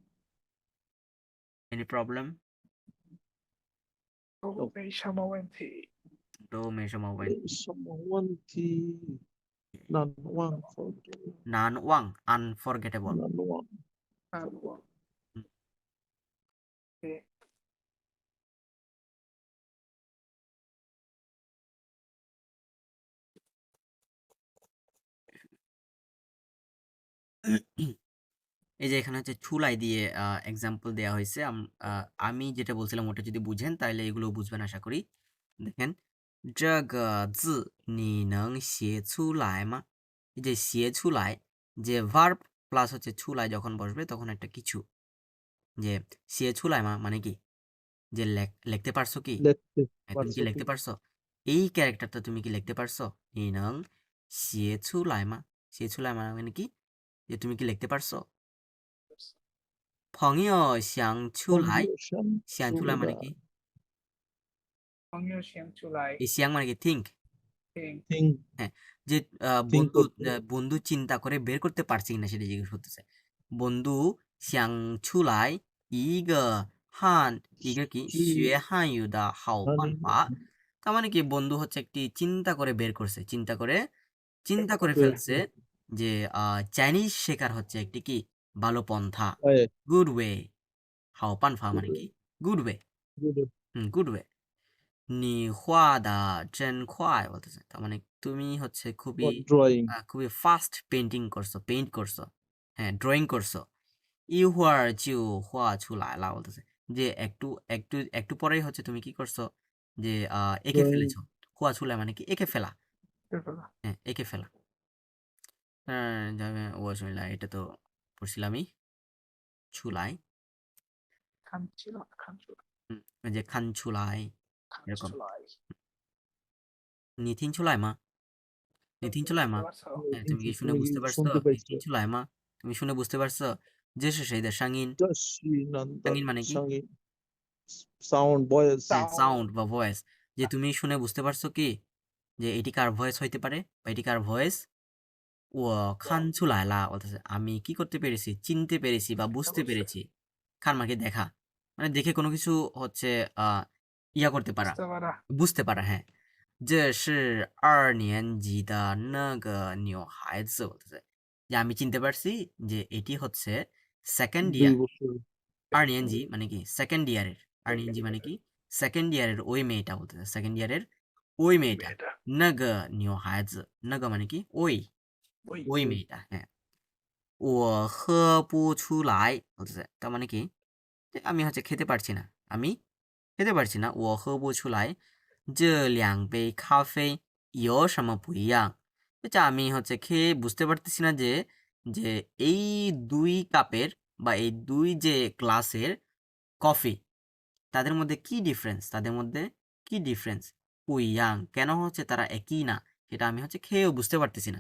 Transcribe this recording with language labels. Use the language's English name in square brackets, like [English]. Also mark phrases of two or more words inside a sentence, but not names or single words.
[English] Any problem [Chinese] 都没什么问题。都没什么问题没什么问题，难忘 forget 难忘 unforgettable 难忘。我对 [Bangla] এই যে এখানে হচ্ছে চুলাই দিয়ে এক্সাম্পল দেওয়া হয়েছে আমি যেটা বলছিলাম ওটা যদি বুঝেন তাহলে এগুলো বুঝবেন আশা করি দেখেন [Chinese] 这个字你能写出来吗 [Bangla] এই যে [Chinese] 写出来 [Bangla] যে ভার্ব প্লাস হচ্ছে চুলাই যখন বসবে তখন একটা কিছু যে [Chinese] 写出来吗 [Bangla] মানে কি যে লিখতে পারছো কি দেখতে তুমি কি লিখতে পারছো এই ক্যারেক্টারটা তুমি কি লিখতে পারছো [Chinese] 你能写出来吗写出来 [Bangla] মানে কি যে তুমি কি লিখতে পারছো [Chinese] 朋友想出来想出来 [Bangla] মানে কি [Chinese] 朋友想出来 [Bangla] এই 想মানে কি think [Chinese] 听 [Bangla] যে [English] Think [Bangla] বন্ধু করতে। বন্ধু চিন্তা করে বের করতে পারছি কিনা সেটা জিজ্ঞেস করতেছে বন্ধু [Chinese] 想出来一个一个 [Bangla] কি [Chinese] 学汉语的好办法 [Bangla] তার মানে কি বন্ধু হচ্ছে একটি চিন্তা করে বের করছে চিন্তা করে ফেলছে যে চাইনিজ শেখার হচ্ছে একটি কি ভালো পন্থা এই, [English] good way [Chinese] 好办法 [Bangla] মানে কি [English] good way good. good way [Chinese] 你画的真快 [Bangla] বলতেছে তার মানে তুমি হচ্ছে খুবই [English] What drawing? [Bangla] খুবই [English] fast paint [Bangla] করছো হ্যাঁ ড্রয়িং করছো [Chinese] 一会儿就画出来了 [Bangla] বলতেছে যে একটু একটু একটু পরেই হচ্ছে তুমি কি করছো যে এঁকে [English] Drawing. [Bangla] ফেলেছো [Chinese] 画出来 [Bangla] মানে কি এঁকে ফেলা [Chinese] 对不啦？ [Bangla] হ্যাঁ এঁকে ফেলা ও শুনলা এটা তো পড়ছিলামই ছুলাই [Chinese] 看起来，看出来， [Bangla] ওই যে [Chinese] 看出来看 [Bangla] এরকম [Chinese] 出来。你听出来吗你听出来吗 [Bangla] হ্যাঁ তুমি কি শুনে বুঝতে পারছো শুনতে পাইছো। [Chinese] 你听出来吗 [Bangla] তুমি শুনে বুঝতে পারছো যে সে সেই সাঙ্গিন [Chinese] 这是难的 [Bangla] সাঙ্গিন মানে কি [Chinese] 声音， [English] sound voice [Bangla] হ্যাঁ [English] Sound. [Bangla] সাউন্ড বা ভয়েস, যে তুমি শুনে বুঝতে পারছো কি যে এটি কার ভয়েস হইতে পারে বা এটি কার ভয়েস। ও [Chinese] 看出来了 [Bangla] বলতেছে আমি কি করতে পেরেছি, চিনতে পেরেছি বা বুঝতে বুঝতে। পেরেছি। খান মানে কি দেখা, মানে দেখে কোনো কিছু হচ্ছে ইয়া করতে পারা, বুঝতে পারা। বুঝতে পারা। হ্যাঁ, [Chinese] 这是二年级的那个女孩子 [Bangla] বলতেছে যে আমি চিনতে পারছি যে এটি হচ্ছে সেকেন্ড 2 ইয়ার। বছর [Chinese] 二年级 [Bangla] মানে কি [English] second year, [Chinese] 二年级 [Bangla] মানে কি [English] second year [Bangla] ওই মেয়েটা বলতেছে, [English] second year [Bangla] ওই মেয়েটা। মেয়েটা। [Chinese] 那个女孩子，那个 [Bangla] মানে কি ওই, ওই। ওই মেয়েটা। হ্যাঁ, [Chinese] 我喝不出来 [Bangla] বলতেছে, তার মানে কি যে আমি হচ্ছে খেতে পারছি না, আমি খেতে পারছি না। [Chinese] 我喝不出来这两杯咖啡有什么不一样， [Bangla] এটা আমি হচ্ছে খেয়ে বুঝতে পারতেছি না যে যে এই দুই কাপের বা এই দুই যে গ্লাসের কফি তাদের মধ্যে কি ডিফারেন্স, তাদের মধ্যে কি ডিফারেন্স, পুইয়াং কেন হচ্ছে তারা একই না, সেটা আমি হচ্ছে খেয়েও বুঝতে পারতেছি না।